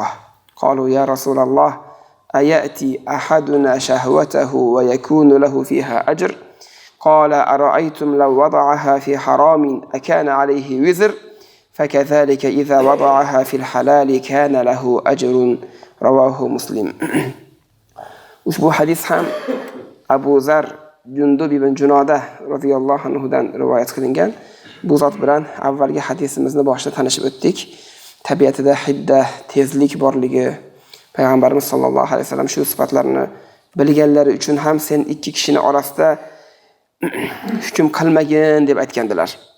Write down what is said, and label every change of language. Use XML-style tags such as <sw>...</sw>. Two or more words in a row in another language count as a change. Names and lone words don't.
<ar>قالوا: يا رسول الله، أيأتي أحدنا شهوته ويكون له فيها أجر؟ قال: أرأيتم لو وضعها في حرام أكان عليه وزر؟ فكذلك إذا وضعها في الحلال كان له أجر. رواه مسلم.</ar> <uz>Ushbu hadis ham Abu Zar Jundub ibn Junoda</uz> <ar>رضي الله عنه</ar> <uz>rivoyat qilingan. Bu zot bilan avvalgi hadisimizni boshida tanishib o'tdik. Tabiatida hidda, tezlik borligi, payg'ambarimiz</uz> <ar>صلى الله عليه وسلم</ar> <uz>shu sifatlarni bilganlari uchun ham sen ikki kishining orasida hukm qilmagin deb aytgandilar.</uz>